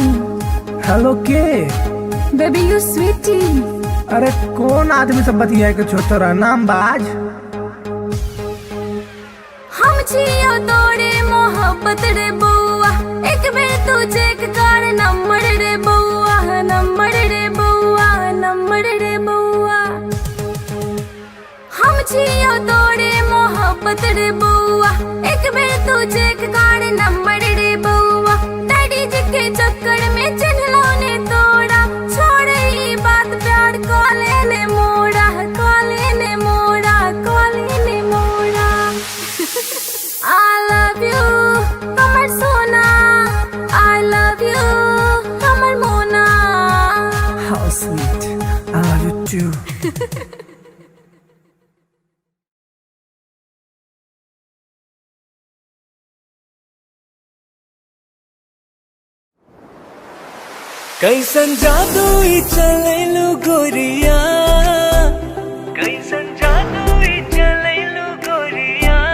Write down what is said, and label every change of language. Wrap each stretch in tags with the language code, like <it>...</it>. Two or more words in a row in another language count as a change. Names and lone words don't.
<mai>हेलो के?</mai> <en>Baby, you sweetie.</en> <mai>अरे कौन आदमी से बतिया के छो तोरा नाम बाज? हम छियो तोरे मोहब्बत रे बउआ, एक बेर तू चेक कर नंबर रे बउआ, नंबर रे बउआ, नंबर रे बउआ। हम छियो तोरे मोहब्बत रे बउआ, एक बेर तू चेक कर नंबर रे बउआ। डैडी जी के चक्कर में चिन्हलो ने तोड़ा, छोड़े ई बात प्यार कॉले ने मोड़ा, कॉले ने मोड़ा, कॉले ने मोड़ा।</mai> <en>I love you,</en> <mai>हमर सोना,</mai> <en>I love you,</en> <mai>हमर मोना।</mai> <en>How sweet, I love you too.</en> <mai>कैसन जादू ई चलैलु गोरिया, कैसन जादू ई चलैलु गोरिया।</mai>